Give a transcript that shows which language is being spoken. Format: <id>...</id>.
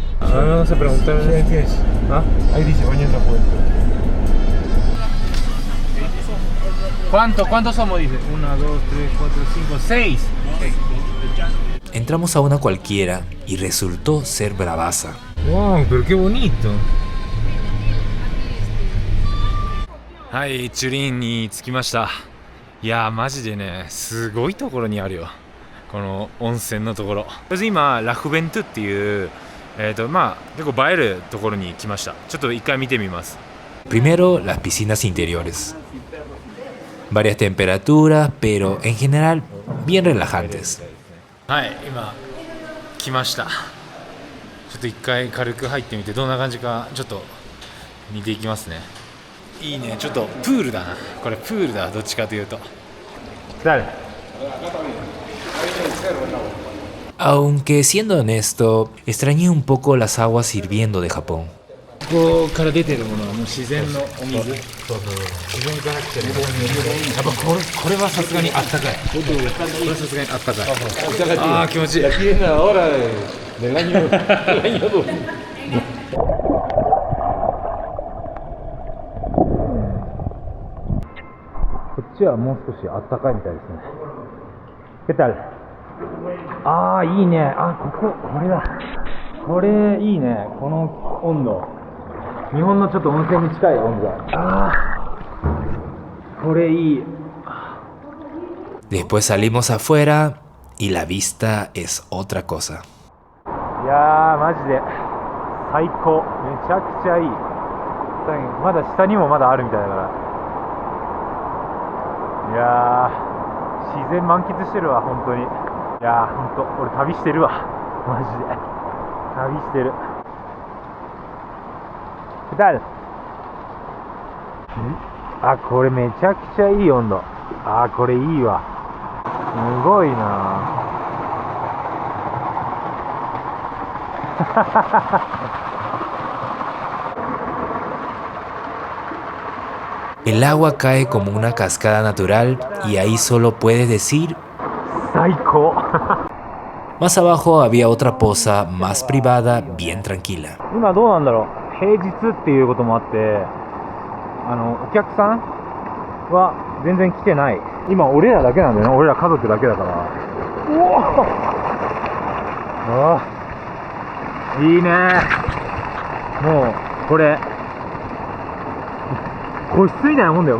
<es>Vamos a preguntarle qué es. ¿Ah? Ahí dice baño en la fuente. ¿Cuántos somos? Dice 1, 2, 3, 4, 5, 6. Entramos a una cualquiera y resultó ser bravaza. Wow, pero qué bonito.</es> <ja>はい、チュリンに着きました。いやー、マジでね、すごいところにあるよ。この温泉のところ。まず今、ラフベントゥっていう、まあ、結構映えるところに来ました。ちょっと一回見てみます。</ja> <es>Primero, las piscinas interiores. Varias temperaturas, pero en general bien relajantes.</es> <ja>はい、今、来ました。ちょっと一回軽く入ってみて、どんな感じか、ちょっと見ていきますね。いいね、ちょっとプールだな。これプールだ、どっちかというと。誰</ja> <es>Aunque siendo honesto, extrañé un poco las aguas hirviendo de Japón.</es> <ja>ここから出てるものはもう自然のお水。自然から来てる。やっぱこれはさすがにあったかい。これはさすがにあったかい。ああ、気持ちいい。</ja> <es>Aquí es la hora del año</es> <ja>こっちはもう少しあったかいみたいですね。</ja> <es>¿Qué tal?</es> <ja>ああ、いいね。あ、これだ。これいいね。この温度。日本のちょっと温泉に近い温度だ。ああ、これいい。</ja> <es>Después salimos afuera y la vista es otra cosa.</es> <ja>いやー、マジで最高。めちゃくちゃいい。まだ下にもまだあるみたいだから。いやー、自然満喫してるわ、本当に。いやー、本当、俺旅してるわ、マジで。旅してる。誰？あ、これめちゃくちゃいい温度。あ、これいいわ。すごいな。</ja> <es>El agua cae como una cascada natural y ahí solo puedes decir</es> <ja>最高。</ja> <es>Más abajo había otra poza más privada, bien tranquila.</es> <ja>今どうなんだろう。平日っていうこともあって、お客さんは全然来てない。今俺らだけなんだよね。俺ら家族だけだから。うおああ、いいね。もうこれ個室みたいなもんだよ。</ja>